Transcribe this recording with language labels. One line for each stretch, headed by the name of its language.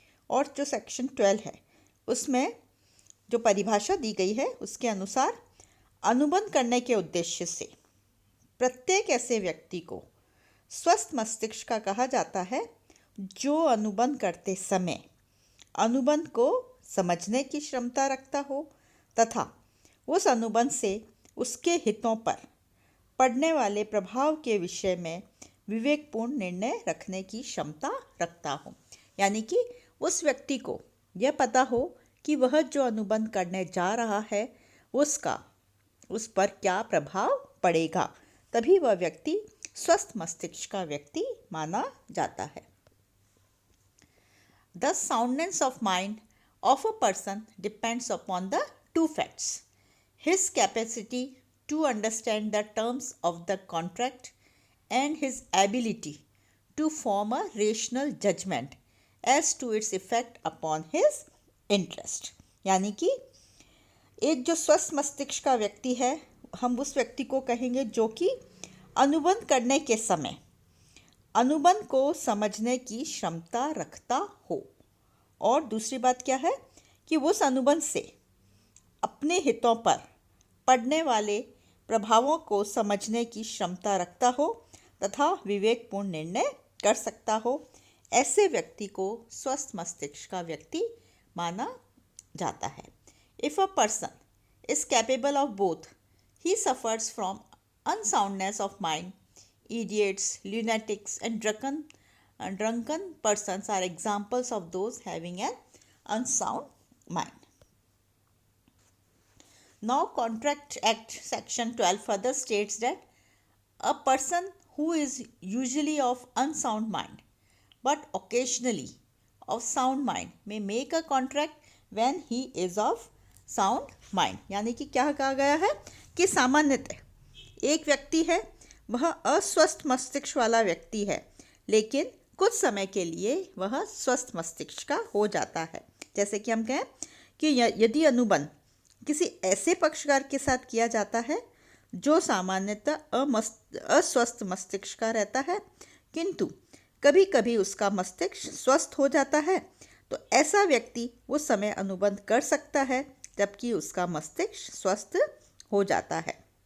Hindi: और जो सेक्शन 12 है उसमें जो परिभाषा दी गई है उसके अनुसार अनुबंध करने के उद्देश्य से प्रत्येक ऐसे व्यक्ति को स्वस्थ मस्तिष्क का कहा जाता है जो अनुबंध करते समय अनुबंध को समझने की क्षमता रखता हो तथा उस अनुबंध से उसके हितों पर पड़ने वाले प्रभाव के विषय में विवेकपूर्ण निर्णय रखने की क्षमता रखता हो। यानी कि उस व्यक्ति को यह पता हो कि वह जो अनुबंध करने जा रहा है उसका उस पर क्या प्रभाव पड़ेगा, तभी वह व्यक्ति स्वस्थ मस्तिष्क का व्यक्ति माना जाता है।
English: The soundness of mind of a person depends upon the two facts: his capacity to understand the terms of the contract and his ability to form a rational judgment as to its effect upon his interest.
Hindi: यानी कि एक जो स्वस्थ मस्तिष्क का व्यक्ति है, हम उस व्यक्ति को कहेंगे जो कि अनुबंध करने के समय अनुबंध को समझने की क्षमता रखता हो। और दूसरी बात क्या है कि उस अनुबंध से अपने हितों पर पड़ने वाले प्रभावों को समझने की क्षमता रखता हो तथा विवेकपूर्ण निर्णय कर सकता हो। ऐसे व्यक्ति को स्वस्थ मस्तिष्क का व्यक्ति माना जाता है।
English: If a person is capable of both, he suffers from unsoundness of mind. Idiots, lunatics, and drunken persons are examples of those having an unsound mind. Now, Contract Act Section 12 further states that a person who is usually of unsound mind but occasionally of sound mind may make a contract when he is of sound mind.
Hindi: यानी कि क्या कहा गया है कि सामान्यतः एक व्यक्ति है, वह अस्वस्थ मस्तिष्क वाला व्यक्ति है, लेकिन कुछ समय के लिए वह स्वस्थ मस्तिष्क का हो जाता है। जैसे कि हम कहें कि यदि अनुबंध किसी ऐसे पक्षकार के साथ किया जाता है जो सामान्यतः अस्वस्थ मस्तिष्क का रहता है, किंतु कभी कभी उसका मस्तिष्क स्वस्थ हो जाता है, तो ऐसा व्यक्ति उस समय अनुबंध कर सकता है जबकि उसका मस्तिष्क स्वस्थ हो जाता है।